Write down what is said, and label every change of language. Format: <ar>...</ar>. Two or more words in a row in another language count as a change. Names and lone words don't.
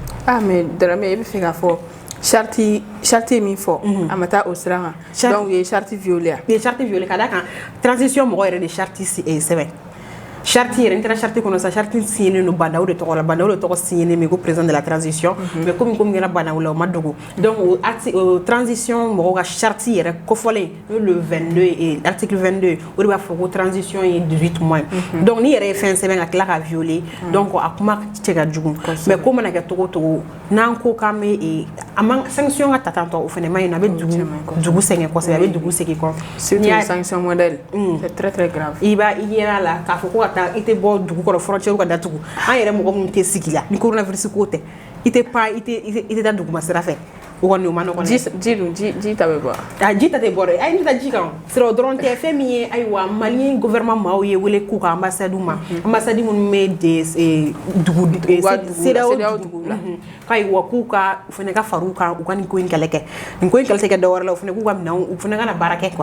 <bm>mais Darame e bɛ fɛ k'a fɔ charte ye min fɔ a ma taa o sira kan donc u ye charte violer u ye charte violer ka d'a kan transition mɔgɔw yɛrɛ de charte sɛbɛn charte yɛrɛ n tɛna charte kɔnɔ sa charte signé no Bandaw de tɔgɔ la Bandaw de tɔgɔ signé mais ko</bm> <fr>président de la transition</fr> <bm>mais comme kɛra Bandaw la o ma dogo donc o transition mɔgɔw ka charte yɛrɛ kofɔlen le 22 et article 22 o de b'a fɔ ko transition ye 18 mois donc ni yɛrɛ ye fɛn sɛbɛn ka tila ka violer donc a kuma cɛ ka jugu mais ko mana kɛ togo togo n'an ko k'an bɛ a man sanction ka ta tantɔ o fɛnɛ ma ɲi a bɛ dugu sɛgɛn kosɛbɛ a bɛ dugu segin kɔ</bm> <fr>surtout sanction modèle c'est très très grave</fr> <bm>i yɛrɛ la k'a fɔ ko ka taa i tɛ bɔ dugu kɔrɔ frontière ka datugu an yɛrɛ mɔgɔ minnu tɛ sigi la ni coronavirus ko tɛ i tɛ taa duguma sira fɛ o kɔni o ma nɔgɔn ji ta bɛ bɔ ji ta tɛ bɔ dɛ ayi ne taa ji kan sira o dɔrɔn tɛ fɛn min ye ayiwa Mali gouvernement maaw ye wele k'u ka ambassade ma ambassade minnu bɛ CEDEAO dugu la k'ayiwa k'u ka u fana ka far'u kan u ka nin ko in kɛlɛ kɛ nin ko in kɛlɛ tɛ kɛ dɔwɛrɛ la u fana k'u ka minɛnw u fana ka na baara kɛ quoi</bm>